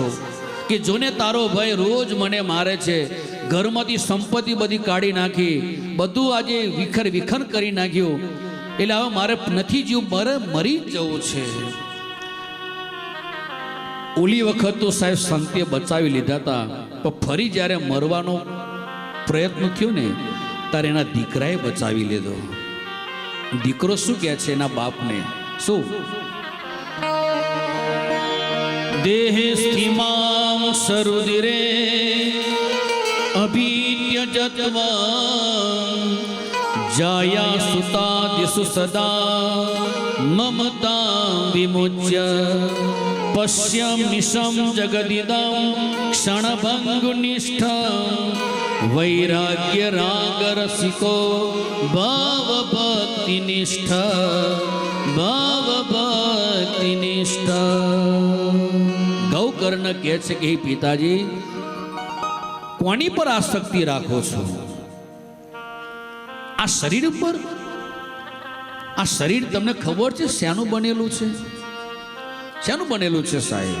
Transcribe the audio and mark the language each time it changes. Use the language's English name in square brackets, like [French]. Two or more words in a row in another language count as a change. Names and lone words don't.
[Gujarati] કે જોને તારો ભાઈ રોજ મને મારે છે, ઘરમાંથી સંપત્તિ બધી કાઢી નાખી, બધું આજે વિખર વિખર કરી નાખ્યું, એટલે હવે મારે નથી જીવ, મારે મરી જવું છે. ઓલી વખત તો સાહેબ સંતે બચાવી લીધા હતા, પણ ફરી જ્યારે મરવાનો પ્રયત્ન થયો ને ત્યારે એના દીકરાએ બચાવી લીધો. દીકરો શું કહે છે એના બાપને? શું? [Sanskrit] देह स्थिमां सरुदिरे अभित्यजत्वं, जाया सुता दिशु सदा ममता विमुच्य. पश्यं निशं जगदिदं क्षणभङ्गुनिष्ठं, वैराग्य राग रसिको भाव भक्ति निष्ठ, भाव भक्ति निष्ठ. [Gujarati] ગૌકર્ણ કહે છે કે પિતાજી કોની પર આસક્તિ રાખો છો? આ શરીર ઉપર, આ શરીર તમને ખબર છે શાનું બનેલું છે? શાનું બનેલું છે સાહેબ?